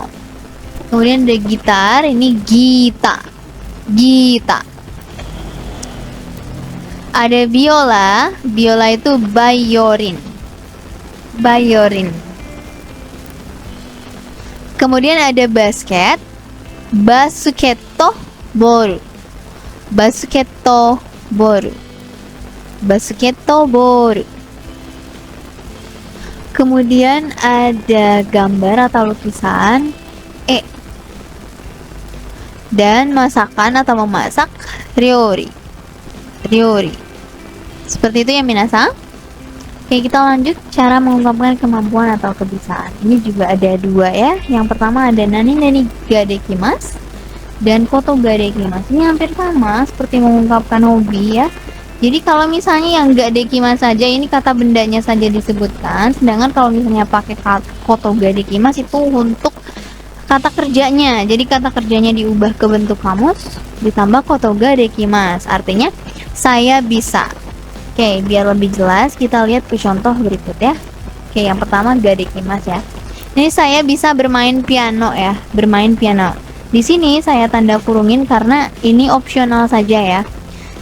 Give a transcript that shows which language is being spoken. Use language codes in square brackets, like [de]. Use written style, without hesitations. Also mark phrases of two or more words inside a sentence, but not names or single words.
[id] Kemudian ada gitar, ini [ja] ギター、ギター. [id] Ada biola, biola itu [ja] バイオリン、バイオリン. [id] Kemudian ada basket, [ja] バスケットボール、バスケットボール、バスケットボール. [id] Kemudian ada gambar atau lukisan dan masakan atau memasak [ja] 料理、料理. [id] Seperti itu ya minasang. Oke, kita lanjut cara mengungkapkan kemampuan atau kebiasaan. Ini juga ada 2 ya. Yang pertama ada [ja] 何ができます [id] dan [ja] ことができます. [id] Ini hampir sama seperti mengungkapkan hobi ya. Jadi kalau misalnya yang [ja] ができます [id] saja, ini kata bendanya saja disebutkan. Sedangkan kalau misalnya pakai [ja] ことができます [id] itu untuk kata kerjanya. Jadi kata kerjanya diubah ke bentuk kamus ditambah [ja] ことができます. [id] Artinya saya bisa. Oke, biar lebih jelas kita lihat ke contoh berikut ya. Oke, yang pertama [ja] ができます [id] ya. Ini saya bisa bermain piano ya, bermain piano. Di sini saya tanda kurungin karena ini opsional saja ya.